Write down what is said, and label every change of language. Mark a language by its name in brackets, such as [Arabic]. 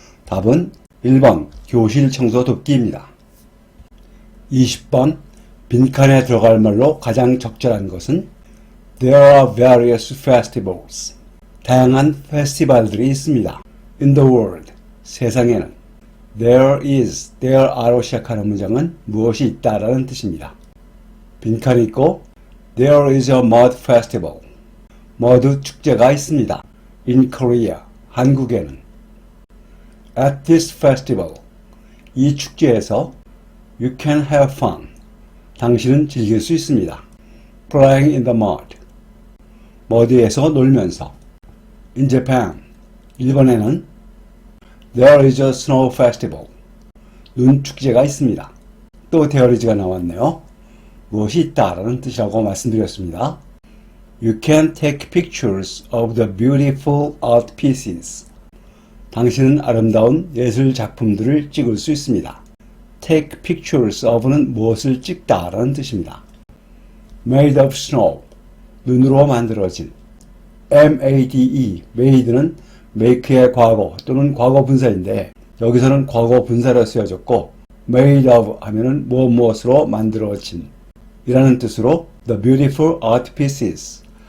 [Korean] 답은 1번 교실 청소 돕기입니다. 20번 빈칸에 들어갈 말로 가장 적절한 것은 [English] There are various festivals. [Korean] 다양한 페스티벌들이 있습니다. [English] In the world. [Korean] 세상에는. [English] There is, there are [Korean] 로 시작하는 문장은 무엇이 있다라는 뜻입니다. 빈칸이 있고 [English] There is a mud festival. [Korean] 머드 축제가 있습니다. [English] In Korea. [Korean] 한국에는. [English] At this festival. [Korean] 이 축제에서 [English] You can have fun. [Korean] 당신은 즐길 수 있습니다. [English] Playing in the mud. [Korean] 머드에서 놀면서. [English] In Japan. [Korean] 일본에는 [English] There is a snow festival. [Korean] 눈 축제가 있습니다. 또 there is가 나왔네요. 무엇이 있다라는 뜻이라고 말씀드렸습니다. [English] You can take pictures of the beautiful art pieces. [Korean] 당신은 아름다운 예술 작품들을 찍을 수 있습니다. [English] Take pictures of [Korean] 는 무엇을 찍다 라는 뜻입니다. [English] Made of snow. [Korean] 눈으로 만들어진. [English] made. [Korean] made는 make의 과거 또는 과거 분사인데 여기서는 과거 분사로 쓰여졌고 made of 하면은 무엇으로 만들어진 이라는 뜻으로 [English] the beautiful art pieces.